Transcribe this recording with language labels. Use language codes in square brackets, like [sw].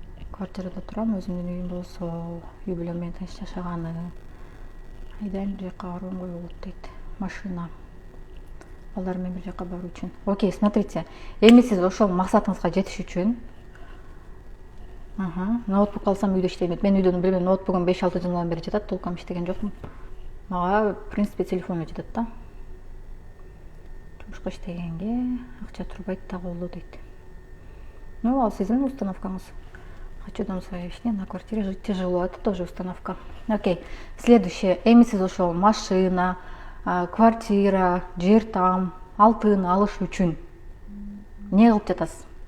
[ky] Квартирада турам, өзүмдүн үйүм болсо, үй бүлөм менен тынч жашаганы. Айдан бир жака барууга болот дейт. Машина. Балдар менен бир жака баруу үчүн. Окей, [ru] смотрите. [ky] Эми сиз ошол максатыңызга жетиш үчүн ноутбук алсам үйдө иштейт. Мен үйдөн билбейм, ноутбугум 5-6 жылдан бери жатат, толком иштеген жокмун. Мага, [ru] в принципе, [ky] телефон жетет да. Жумушка иштегенге акча турбайт да болду дейт. Ну, ал сиздин установкаңыз. [ru] Хочу дом своей на квартире жить тяжело. Это тоже установка. Окей. Следующее. [ky] Эми сиз ошол машина, квартира, жер там, алтын алыш үчүн не кылып жатасыз?